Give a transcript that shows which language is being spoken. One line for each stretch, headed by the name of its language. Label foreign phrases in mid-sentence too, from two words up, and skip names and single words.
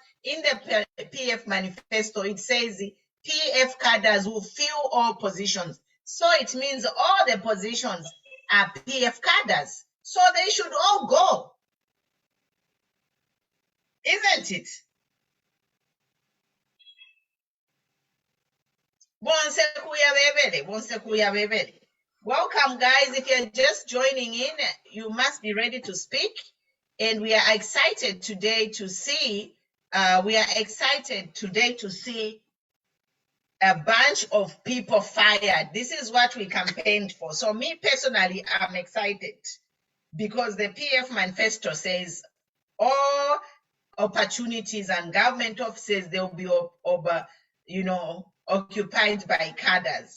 English: In the PF manifesto, it says PF cadres will fill all positions. So it means all the positions are PF cadres. So they should all go. Isn't it?
Bemba: Bonse kuya bebele, bonse kuya bebele.
English: Welcome, guys. If you're just joining in, you must be ready to speak. And we are excited today to see, a bunch of people fired. This is what we campaigned for. So me personally, I'm excited because the PF manifesto says all opportunities and government offices, they'll be occupied by cadres.